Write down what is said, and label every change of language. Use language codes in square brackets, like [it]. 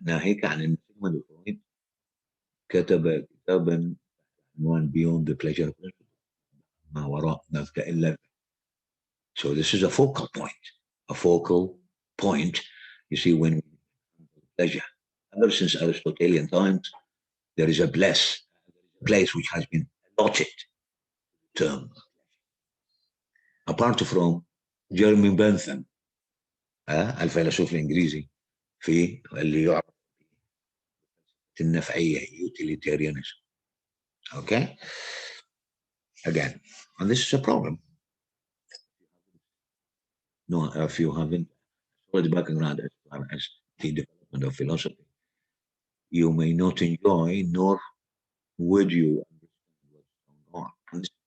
[ar] ناهيك عن سيغموند فرويد كتب كتابا عنوان [en] Beyond the Pleasure Principle [ar] ما وراء مبدأ اللذة. [en] So this is a focal point. A focal point, you see, when pleasure, ever since Aristotelian times, there is a place which has been allotted term. Apart from Jeremy Bentham [ar] الفيلسوف الإنجليزي في اللي يعرف النفعية utilitarianism. [en] Okay? Again, and this is a problem. No, if you haven't studied background as far as the development of philosophy, you may not enjoy nor would you understand what's going on.